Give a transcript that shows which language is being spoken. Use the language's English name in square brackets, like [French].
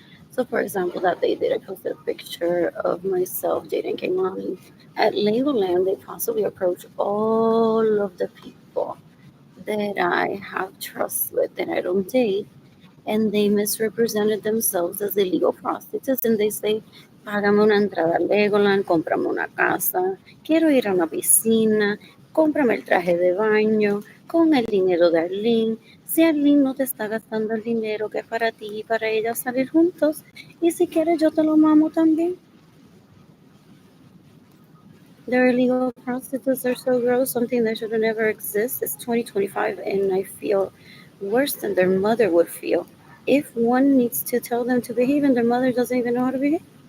[English] So, for example, that day I posted a picture of myself dating Kaimani. At Legoland, they possibly approach all of the people that I have trust with that I don't date, and they misrepresented themselves as illegal prostitutes, and they say [Spanish] Págame una entrada al Legoland, cómprame una casa, quiero ir a una piscina, cómprame el traje de baño con el dinero de Arlene. Si Arlene no te está gastando el dinero que es para ti y para ella salir juntos, y si quieres yo te lo mamo también. [English] Their illegal prostitutes are so gross, something that should never exist. It's 2025, and I feel worse than their mother would feel. If one needs to tell them to behave and their mother doesn't even know how to behave.